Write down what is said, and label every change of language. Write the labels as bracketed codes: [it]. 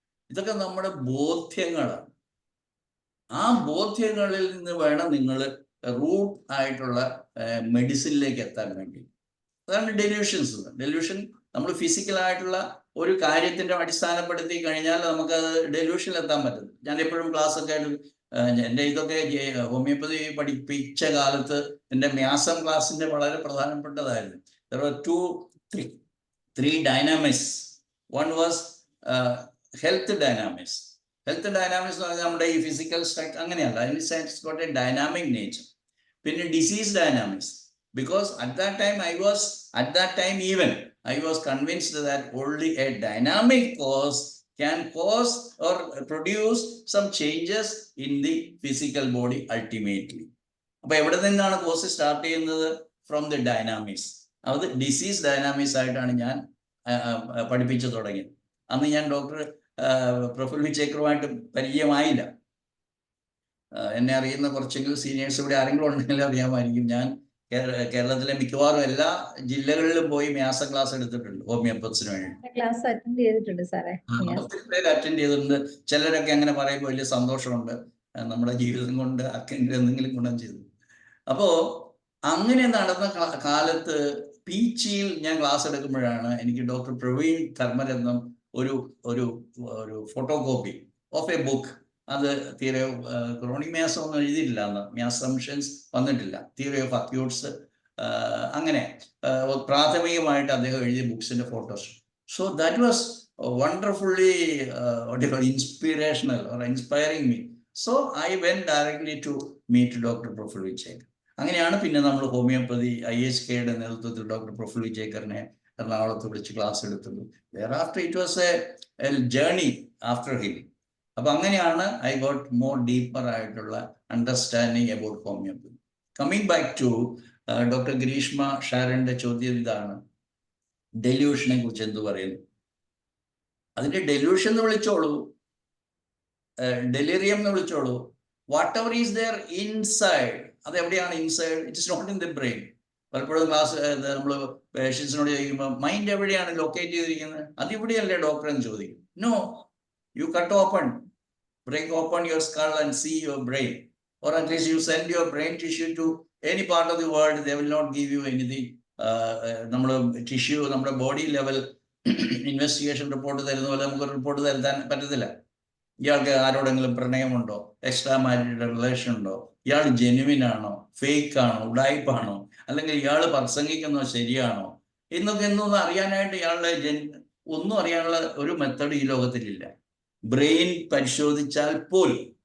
[ml] ഇതൊക്കെ നമ്മുടെ ബോധ്യങ്ങളാണ്. ആ ബോധ്യങ്ങളിൽ നിന്ന് വേണം നിങ്ങൾ റൂട്ട് ആയിട്ടുള്ള മെഡിസിനിലേക്ക് എത്താൻ വേണ്ടി. അതാണ് ഡെല്യൂഷൻസ്. ഡെല്യൂഷൻ നമ്മൾ ഫിസിക്കലായിട്ടുള്ള ഒരു കാര്യത്തിന്റെ അടിസ്ഥാനപ്പെടുത്തി കഴിഞ്ഞാൽ നമുക്കത് ഡെല്യൂഷനിൽ എത്താൻ പറ്റും. ഞാൻ എപ്പോഴും ക്ലാസ് ഒക്കെ ആയിട്ട് എൻ്റെ ഇതൊക്കെ ഹോമിയോപ്പതി പഠിപ്പിച്ച കാലത്ത് എൻ്റെ മ്യാസം ക്ലാസ്സിന്റെ വളരെ പ്രധാനപ്പെട്ടതായിരുന്നു. [en] There were three dynamics. One was health dynamics. [ml] Health dynamics എന്ന് പറഞ്ഞാൽ നമ്മുടെ ഈ ഫിസിക്കൽ സ്ട്രക്ചർ അങ്ങനെയല്ല, [en] It's got a dynamic nature. [ml] പിന്നെ disease dynamics. [en] Because at that time even I was convinced that only a dynamic cause can cause or produce some changes in the physical body ultimately. [ml] അപ്പൊ എവിടെ നിന്നാണ് cos start ചെയ്യുന്നത്? [en] From the dynamics. [ml] അത് disease dynamics ആയിട്ടാണ് ഞാൻ പഠിപ്പിച്ചു തുടങ്ങിയത്. അന്ന് ഞാൻ ഡോക്ടർ പ്രഫുൽ വിജേക്കറുമായിട്ട് പരിചയമായില്ല. എന്നെ അറിയുന്ന കുറച്ചെങ്കിലും സീനിയേഴ്സ് ഇവിടെ ആരെങ്കിലും ഉണ്ടെങ്കിൽ അറിയാമായിരിക്കും. ഞാൻ കേരളത്തിലെ മിക്കവാറും എല്ലാ ജില്ലകളിലും പോയി മ്യാസം ക്ലാസ് എടുത്തിട്ടുണ്ട് ഹോമിയോപ്പത്സിന് വേണ്ടി. ക്ലാസ് അറ്റൻഡ് ചെയ്തിട്ടുണ്ട് സാറേ. ഒത്തിരി പേര് അറ്റൻഡ് ചെയ്തിട്ടുണ്ട്. ചിലരൊക്കെ അങ്ങനെ പറയുമ്പോൾ വലിയ സന്തോഷമുണ്ട്, നമ്മുടെ ജീവിതം കൊണ്ട് ആർക്കെങ്കിലും എന്തെങ്കിലും ഗുണം ചെയ്തു. അപ്പോ അങ്ങനെ നടന്ന കാലത്ത് പീച്ചിയിൽ ഞാൻ ക്ലാസ് എടുക്കുമ്പോഴാണ് എനിക്ക് ഡോക്ടർ പ്രവീൺ ധർമ്മരത്നം ഒരു ഒരു ഒരു [en] photocopy of a book, [ml] അത് തിയറി ഓഫ് ക്രോണിക് മ്യാസം ഒന്നും എഴുതിയിട്ടില്ല, അന്ന് മ്യാസംഷൻസ് വന്നിട്ടില്ല, തിയറി ഓഫ് അക്യൂട്ട്സ്, അങ്ങനെ പ്രാഥമികമായിട്ട് അദ്ദേഹം എഴുതിയ ബുക്സിന്റെ photos. [en] So that was wonderfully inspirational or inspiring me. So I went directly to meet Dr. Proful Vichekar. [ml] അങ്ങനെയാണ് പിന്നെ നമ്മൾ ഹോമിയോപ്പതി IHKയുടെ നേതൃത്വത്തിൽ ഡോക്ടർ പ്രഫുൽ വിജേക്കറിനെ എറണാകുളത്ത് വിളിച്ച് ക്ലാസ് എടുത്തത്. [en] thereafter it was a journey after him. [ml] അപ്പൊ അങ്ങനെയാണ് [en] I got more deeper [ml] ആയിട്ടുള്ള understanding about homeopathy. [en] coming back to [ml] doctor Greeshma ഷാരന്റെ ചോദ്യം ഇതാണ്, ഡെല്യൂഷനെ കുറിച്ച് എന്ത് പറയുന്നു? അതിന്റെ ഡെല്യൂഷൻ എന്ന് വിളിച്ചോളൂ, ഡെലിറിയം എന്ന് വിളിച്ചോളൂ, [en] Whatever is there inside. [ml] അത് എവിടെയാണ് inside? [en] It is not in the brain. [ml] പലപ്പോഴും ക്ലാസ് നമ്മൾ പേഷ്യൻസിനോട് ചോദിക്കുമ്പോൾ മൈൻഡ് എവിടെയാണ് ലൊക്കേറ്റ് ചെയ്തിരിക്കുന്നത്, അതിവിടെയല്ലേ ഡോക്ടർ എന്ന് ചോദിക്കും. [en] No, you cut open, break open your skull and see your brain, or at least you send your brain tissue to any part of the world, they will not give you anything. [ml] നമ്മൾ tissue നമ്മുടെ body level investigation report തരുന്ന പോലെ നമുക്ക് report തരുത്താൻ പറ്റത്തില്ല. ഇയാൾക്ക് ആരോടെങ്കിലും പ്രണയമുണ്ടോ, extra marital relation ഉണ്ടോ, ഇയാൾ ജെന്യുവിൻ ആണോ, ഫേക്ക് ആണോ, ഉഡായിപ്പാണോ, അല്ലെങ്കിൽ ഇയാൾ പ്രസംഗിക്കുന്നോ ശരിയാണോ എന്നൊന്നും അറിയാനായിട്ട് ഇയാളുടെ ഒന്നും അറിയാനുള്ള ഒരു മെത്തഡ് ഈ ലോകത്തിലില്ല, ബ്രെയിൻ പരിശോധിച്ചാൽ പോലും.